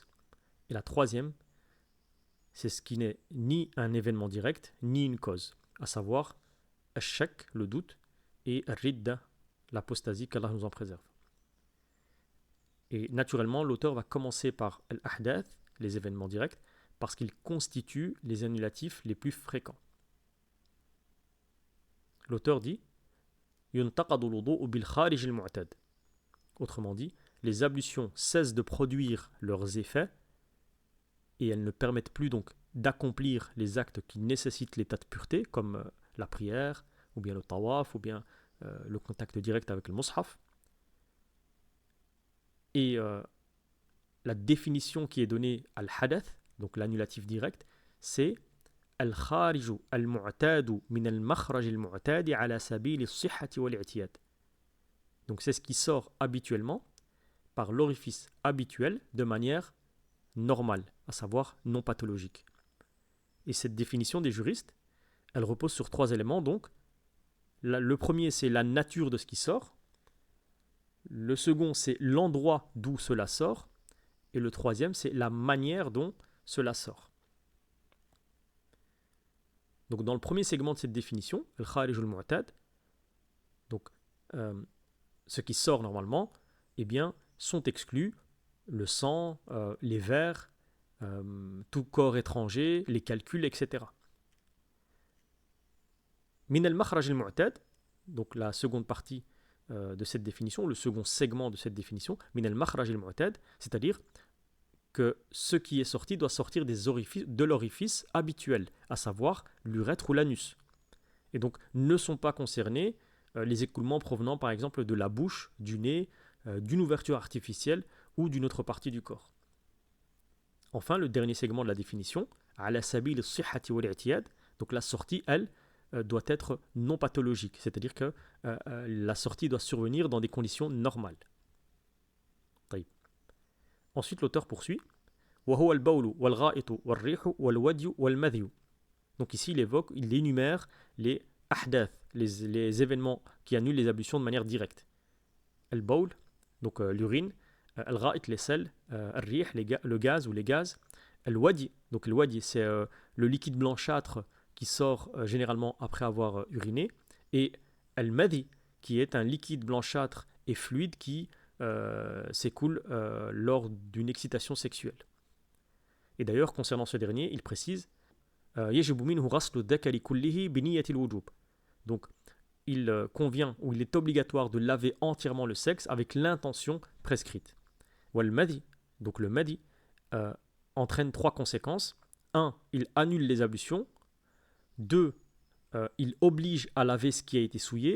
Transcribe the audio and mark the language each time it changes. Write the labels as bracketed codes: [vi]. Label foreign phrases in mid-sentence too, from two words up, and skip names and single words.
[fr] Et la troisième, c'est ce qui n'est ni un événement direct, ni une cause, à savoir al-shak, le doute, et al-ridda, l'apostasie, qu'Allah nous en préserve. Et naturellement, l'auteur va commencer par al-ahdath, les événements directs, parce qu'ils constituent les annulatifs les plus fréquents. L'auteur dit [ar] يُنْتَقَضُ الْوُضُوءُ بِالْخَارِجِ الْمُعْتَادِ. [fr] Autrement dit, les ablutions cessent de produire leurs effets et elles ne permettent plus donc d'accomplir les actes qui nécessitent l'état de pureté, comme la prière, ou bien le tawaf, ou bien le contact direct avec le mushaf. Et la définition qui est donnée al-hadath, donc l'annulatif direct, c'est [ar] الخارج المعتاد من المخرج المعتاد على سبيل الصحة والاعتياد. [fr] Donc c'est ce qui sort habituellement par l'orifice habituel de manière normale, à savoir non pathologique. Et cette définition des juristes, elle repose sur trois éléments. Donc, le premier, c'est la nature de ce qui sort. Le second, c'est l'endroit d'où cela sort. Et le troisième, c'est la manière dont cela sort. Donc, dans le premier segment de cette définition, [ar] الخارج المعتاد, [fr] donc ce qui sort normalement, eh bien, sont exclus le sang, les vers, tout corps étranger, les calculs, etc. [ar] من المخرج المعتاد, [fr] donc la seconde partie de cette définition, le second segment de cette définition, [ar] من المخرج المعتاد, [fr] c'est-à-dire que ce qui est sorti doit sortir de l'orifice habituel, à savoir l'urètre ou l'anus. Et donc ne sont pas concernés les écoulements provenant par exemple de la bouche, du nez, d'une ouverture artificielle ou d'une autre partie du corps. Enfin, le dernier segment de la définition, [ar] على سبيل الصحة والاعتياد, [fr] donc la sortie, elle, doit être non pathologique, c'est-à-dire que la sortie doit survenir dans des conditions normales. Ensuite, l'auteur poursuit [ar] وهو البول والغائط والريح والودي والمذي. [fr] Donc ici, il énumère les ahdath, les événements qui annulent les ablutions de manière directe. Al-bawl, donc l'urine, al-gha'it, les selles, al-rih, le gaz ou les gaz, al-wadi, donc le wadi, c'est le liquide blanchâtre qui sort généralement après avoir uriné, et al-madi, qui est un liquide blanchâtre et fluide qui s'écoule lors d'une excitation sexuelle. Et d'ailleurs, concernant ce dernier, il précise [ar] يجب منه غسل الذكر كله بنية الوجوب. [fr] Donc, il convient ou il est obligatoire de laver entièrement le sexe avec l'intention prescrite. [ar] والمذي, [fr] donc le madi, entraîne trois conséquences. 1. Il annule les ablutions. 2. Il oblige à laver ce qui a été souillé.